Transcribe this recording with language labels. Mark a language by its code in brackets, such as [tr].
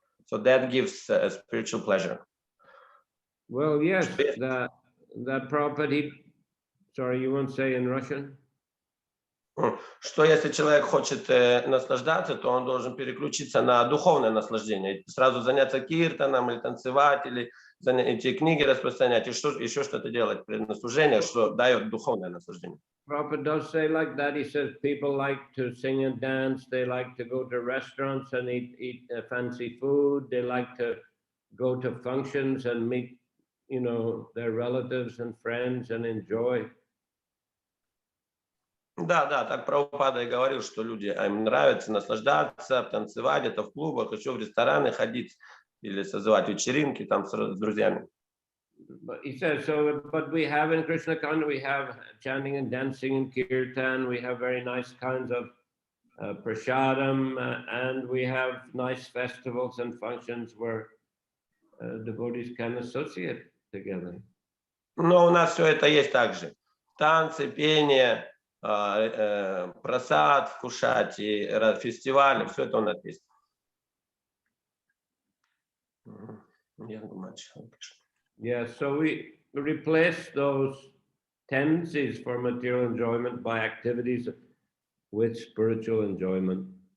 [en] So that gives spiritual pleasure. Well, yes, that Prabhupada, sorry, you won't say in Russian? [ru] Что если человек хочет наслаждаться, то он должен переключиться на духовное наслаждение, сразу заняться киртаном или танцевать, или эти книги распространять, и еще что-то делать при служении, что дает духовное наслаждение. [en] Prabhupada does say like that. He says people like to sing and dance, they like to go to restaurants and eat fancy food, they like to go to functions and meet, their relatives and friends and enjoy. [ru] Да, так Прабхупада и говорил, что им нравится наслаждаться, танцевать, это в клубах, еще в рестораны ходить или созывать вечеринки там с друзьями. [en] But he says, but we have in Krishna Kanda, we have chanting and dancing and kirtan, we have very nice kinds of prasadam, and we have nice festivals and functions where devotees can associate together. [ru] Но у нас все это есть также. Танцы, пение, просад вкушать и фестивали, все это у нас есть. Я думаю, [en] Yeah, so we replace those tendencies for material enjoyment by activities with spiritual enjoyment.